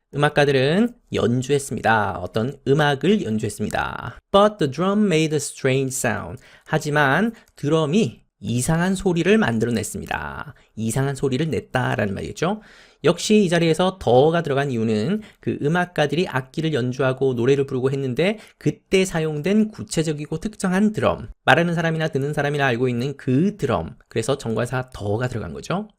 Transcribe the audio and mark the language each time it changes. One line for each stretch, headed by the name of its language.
Korean: 음악가들은 연주했습니다. 어떤 음악을 연주했습니다.
English: But the drum made a strange sound.
Korean: 하지만 드럼이 이상한 소리를 만들어냈습니다. 이상한 소리를 냈다라는 말이겠죠. 역시 이 자리에서 더가 들어간 이유는 그 음악가들이 악기를 연주하고 노래를 부르고 했는데 그때 사용된 구체적이고 특정한 드럼, 말하는 사람이나 듣는 사람이나 알고 있는 그 드럼, 그래서 정관사 더가 들어간 거죠.